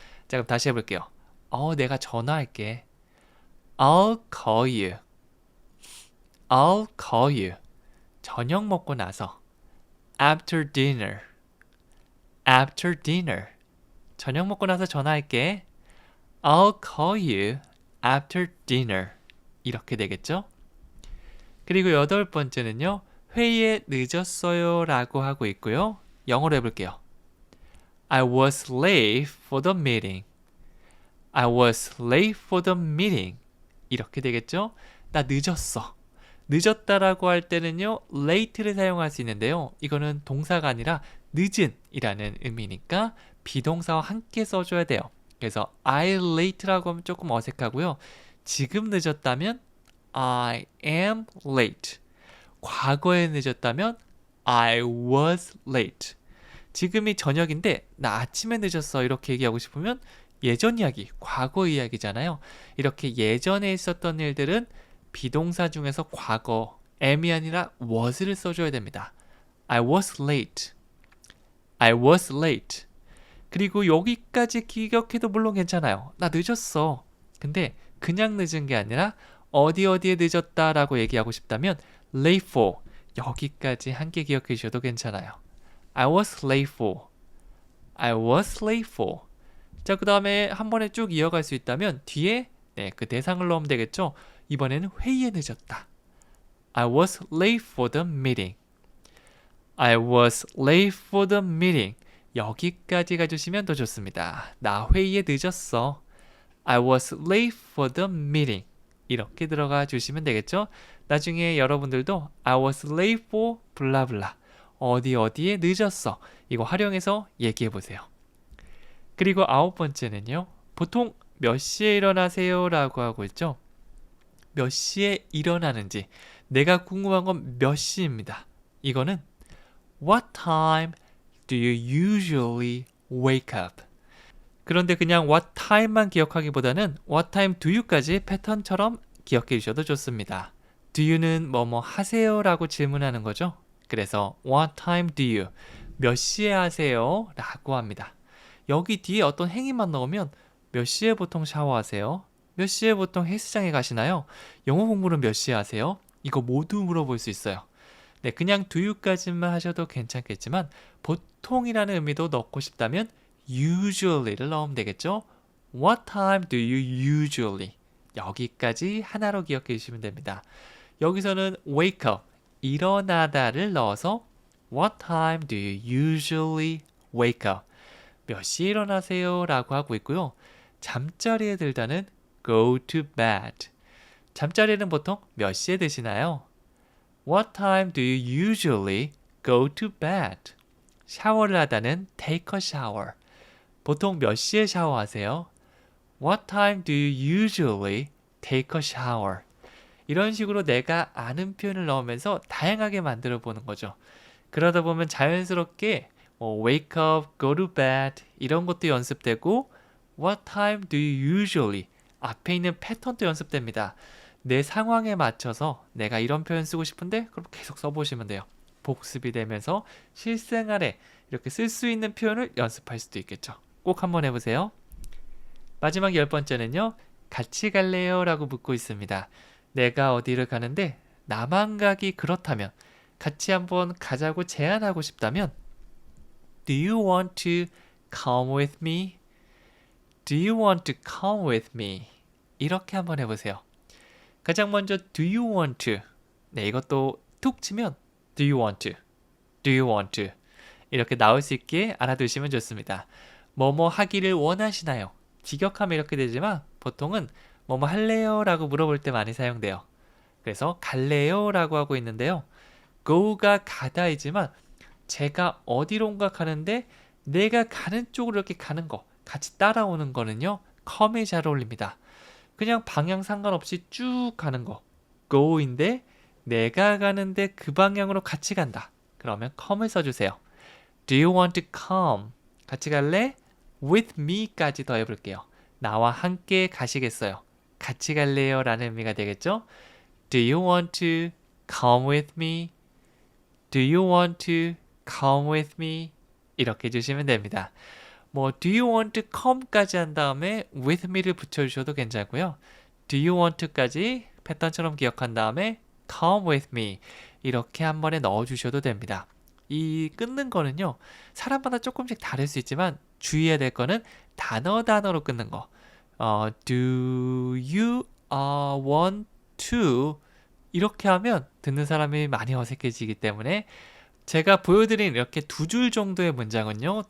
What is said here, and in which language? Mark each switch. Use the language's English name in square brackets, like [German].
[Korean] 자, 그럼 다시 해볼게요. 내가 전화할게. [English] I'll call you. I'll call you. [Korean] 저녁 먹고 나서. [English] After dinner. After dinner. [Korean] 저녁 먹고 나서 전화할게. [English] I'll call you after dinner. [Korean] 이렇게 되겠죠? 그리고 8번째는요. 회의에 늦었어요 라고 하고 있고요. 영어로 해볼게요. [English] I was late for the meeting. I was late for the meeting. [Korean] 이렇게 되겠죠? 나 늦었어. 늦었다라고 할 때는요. late를 사용할 수 있는데요. 이거는 동사가 아니라 늦은 이라는 의미니까 비동사와 함께 써줘야 돼요. 그래서 I late라고 하면 조금 어색하고요. 지금 늦었다면 [English] I am late. [Korean] 과거에 늦었다면 [English] I was late. [Korean] 지금이 저녁인데 나 아침에 늦었어 이렇게 얘기하고 싶으면 예전 이야기, 과거 이야기잖아요. 이렇게 예전에 있었던 일들은 비동사 중에서 과거, am이 아니라 was를 써줘야 됩니다. [English] I was late. I was late. [Korean] 그리고 여기까지 기억해도 물론 괜찮아요. 나 늦었어. 근데 그냥 늦은 게 아니라 어디에 늦었다라고 얘기하고 싶다면 late for, 여기까지 함께 기억해 주셔도 괜찮아요. [English] I was late for. I was late for. [Korean] 자, 그 다음에 한 번에 쭉 이어갈 수 있다면 뒤에 그 대상을 넣으면 되겠죠. 이번에는 회의에 늦었다. [English] I was late for the meeting. I was late for the meeting. [Korean] 여기까지 가주시면 더 좋습니다. 나 회의에 늦었어. [English] I was late for the meeting. [Korean] 이렇게 들어가 주시면 되겠죠. 나중에 여러분들도 [English] I was late for [Korean] 블라블라. 어디에 늦었어. 이거 활용해서 얘기해 보세요. 그리고 9번째는요. 보통 몇 시에 일어나세요? 라고 하고 있죠. 몇 시에 일어나는지 내가 궁금한 건 몇 시입니다. 이거는 [English] What time do you usually wake up? [Korean] 그런데 그냥 what time만 기억하기보다는 what time do you까지 패턴처럼 기억해 주셔도 좋습니다. Do you는 뭐뭐 하세요? 라고 질문하는 거죠. 그래서 [English] what time do you? [Korean] 몇 시에 하세요? 라고 합니다. 여기 뒤에 어떤 행위만 넣으면 몇 시에 보통 샤워하세요? 몇 시에 보통 헬스장에 가시나요? 영어 공부는 몇 시에 하세요? 이거 모두 물어볼 수 있어요. 네, 그냥 do you까지만 하셔도 괜찮겠지만 보통이라는 의미도 넣고 싶다면 usually를 넣으면 되겠죠? [English] What time do you usually? [Korean] 여기까지 하나로 기억해 주시면 됩니다. 여기서는 wake up, 일어나다를 넣어서 [English] What time do you usually wake up? [Korean] 몇 시에 일어나세요? 라고 하고 있고요. 잠자리에 들다는 go to bed. 잠자리는 보통 몇 시에 드시나요? [English] What time do you usually go to bed? [Korean] 샤워를 하다는 take a shower. 보통 몇 시에 샤워하세요? [English] What time do you usually take a shower? [Korean] 이런 식으로 내가 아는 표현을 넣으면서 다양하게 만들어 보는 거죠. 그러다 보면 자연스럽게 wake up, go to bed 이런 것도 연습되고 [English] what time do you usually [Korean] 앞에 있는 패턴도 연습됩니다. 내 상황에 맞춰서 내가 이런 표현 쓰고 싶은데 그럼 계속 써보시면 돼요. 복습이 되면서 실생활에 이렇게 쓸 수 있는 표현을 연습할 수도 있겠죠. 꼭 한번 해보세요. 마지막 10번째는요. 같이 갈래요? 라고 묻고 있습니다. 내가 어디를 가는데 나만 가기 그렇다면 같이 한번 가자고 제안하고 싶다면 [English] Do you want to come with me? Do you want to come with me? [Korean] 이렇게 한번 해보세요. 가장 먼저 [English] Do you want to? [Korean] 네, 이것도 툭 치면 [English] Do you want to? Do you want to? [Korean] 이렇게 나올 수 있게 알아두시면 좋습니다. 뭐뭐 하기를 원하시나요? 직역하면 이렇게 되지만 보통은 뭐뭐 할래요? 라고 물어볼 때 많이 사용돼요. 그래서 갈래요? 라고 하고 있는데요. go가 가다이지만 제가 어디론가 가는데 내가 가는 쪽으로 이렇게 가는 거 같이 따라오는 거는요. come이 잘 어울립니다. 그냥 방향 상관없이 쭉 가는 거 go인데 내가 가는데 그 방향으로 같이 간다. 그러면 come을 써주세요. [English] Do you want to come? [Korean] 같이 갈래? With me까지 더해볼게요. 나와 함께 가시겠어요? 같이 갈래요? 라는 의미가 되겠죠? [English] Do you want to come with me? Do you want to come with me? [Korean] 이렇게 해주시면 됩니다. [English] Do you want to come [Korean] 까지 한 다음에 with me를 붙여주셔도 괜찮고요. [English] Do you want to [Korean] 까지 패턴처럼 기억한 다음에 [English] come with me [Korean] 이렇게 한 번에 넣어주셔도 됩니다. 이 끊는 거는요. 사람마다 조금씩 다를 수 있지만 주의해야 될 거는 단어로 끊는 거. [English] Do you want to [Korean] 이렇게 하면 듣는 사람이 많이 어색해지기 때문에 제가 보여드린 이렇게 두 줄 정도의 문장은요.